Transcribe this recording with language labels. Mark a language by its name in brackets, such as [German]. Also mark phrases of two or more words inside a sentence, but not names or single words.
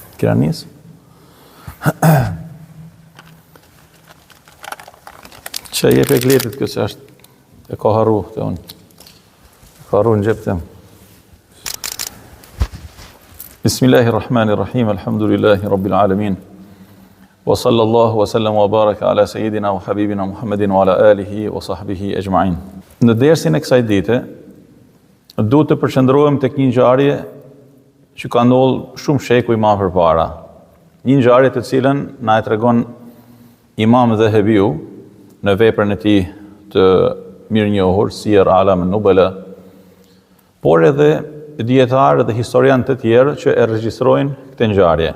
[Arabic] Kira nis? Që jep e gletit kësë është e ka haru të unë. Ka haru në gjep të më. بسم الله الرحمن الرحيم، الحمد لله رب العالمين. وصلى الله وسلم وبارك على سيدنا وحبيبنا محمد وعلى آله وصحبه أجمعين. [Albanian] Në dersin e kësaj dite, duhet të përqendrohem tek një ngjarje që ka ndodhur shumë shekuj më përpara. Një ngjarje të cilën na e tregon Imam Dhahabiu në veprën e tij të mirënjohur Siyar A'lam an-Nubala, por edhe dietarë dhe historianë të tjerë që e regjistrojnë këtë ngjarje.